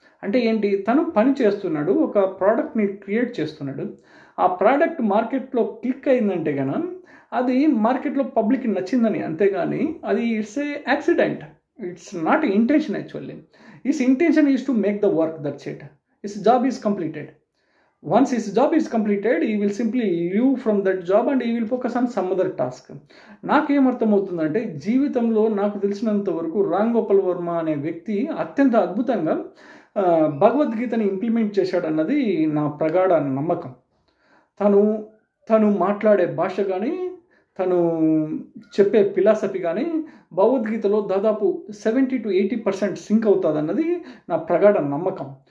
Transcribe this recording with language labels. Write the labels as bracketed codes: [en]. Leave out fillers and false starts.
[te] అంటే ఏంటి, తను పని చేస్తున్నాడు, ఒక ప్రోడక్ట్ని క్రియేట్ చేస్తున్నాడు, ఆ ప్రోడక్ట్ మార్కెట్లో క్లిక్ అయిందంటే కన్నా అది మార్కెట్లో పబ్లిక్కి నచ్చిందని, అంతేగాని అది [en] It's a accident, it's not intention actually. His intention is to make the work, that's it. His job is completed. Once his job is completed, he will simply leave from that job and he will focus on some other task. [te] నాకేమర్థమవుతుందంటే, జీవితంలో నాకు తెలిసినంత వరకు రామ్ గోపాల్ వర్మ అనే వ్యక్తి అత్యంత అద్భుతంగా భగవద్గీతని implement చేశాడన్నది నా ప్రగాఢ నమ్మకం. తను మాట్లాడే భాష కానీ తను చెప్పే ఫిలాసఫీ కానీ భగవద్గీతలో దాదాపు 70-80% సింక్ అవుతుంది అన్నది నా ప్రగాఢ నమ్మకం.